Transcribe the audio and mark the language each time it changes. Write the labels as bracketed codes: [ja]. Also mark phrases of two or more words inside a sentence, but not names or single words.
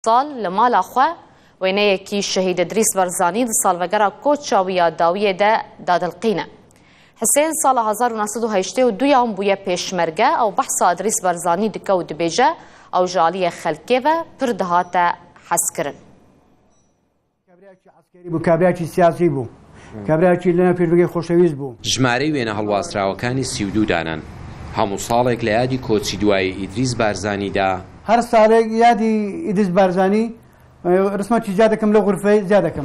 [ku] سال لمالا خو وینەیەکی شەهید ئیدریس بەرزانی di salvegera Koçawiya Dawiyê de dadilqîne. Hisên sala 1982 bûye pêşmerge ew behsa İdris Berzanî dike û dibêje ew ji aliyê xelkê ve pir dihate hezkirin. [ckb] کابراکی سیاسی بوو کابراکی لەناو پێشبگەی خۆشەویست بوو. ژمارەی وێنە هەڵواستراوەکانی 32 دانن هەموو ساڵێک لە یادی کۆچی دوایی ئیدریس بارزانیدا هەر ساڵێک یادی ئیدریس بارزانی ڕسمەتی زیاد دەکەم لە غورفەی زیاد دەکەم.